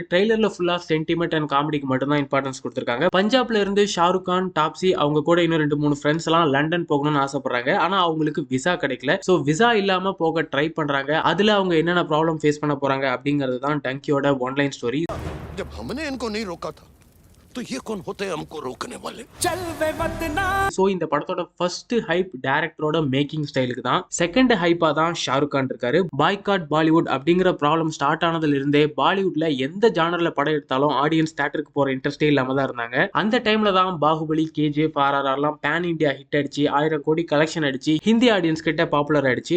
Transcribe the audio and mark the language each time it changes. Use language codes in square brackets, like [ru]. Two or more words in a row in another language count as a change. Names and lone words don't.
[ta] ட்ரெய்லர்ல ஃபுல்லா [en] sentiment and comedyக்கு [ta] மட்டும் தான் இம்பார்ட்டன்ஸ் கொடுத்திருக்காங்க. பஞ்சாப்ல இருந்து ஷாருக் கான், டாப்ஸி அவங்க கூட இன்னும் 2-3 ஃப்ரெண்ட்ஸ் எல்லாம் லண்டன் போகணும்னு ஆசைப்படுறாங்க. ஆனா அவங்களுக்கு விசா கிடைக்கல. சோ விசா இல்லாம போக ட்ரை பண்றாங்க. அதுல அவங்க என்னென்ன [en] problem face [ta] பண்ண போறாங்க அப்படிங்கிறது தான் டங்கியோட [en] oneline story. [hi] जब हमने इनको नहीं रोका था तो ये कौन होते हैं हमको रोकने वाले? [ta] சோ இந்த படத்தோட [en] first hype directorோட making styleக்கு [ta] தான். [en] second hypeஆ [ta] தான் ஷாருக் கான் இருக்காரு. [en] boycott Bollywood [ta] அப்படிங்கிற [en] problem start [ta] ஆனதுல இருந்தே பாலிவுட்ல எந்த ஜானர்ல படம் எடுத்தாலும் [en] audience theatreக்கு [ta] போற இன்ட்ரெஸ்டே இல்லாம தான் இருந்தாங்க. அந்த டைம்ல தான் பாகுபலி, கேஜிஎஃப், RRR எல்லாம் [en] pan India hit [ta] அடிச்சு 1000 கோடி கலெக்ஷன் அடிச்சு [en] Hindi audience [ta] கிட்ட பாப்புலர் ஆயிடுச்சு.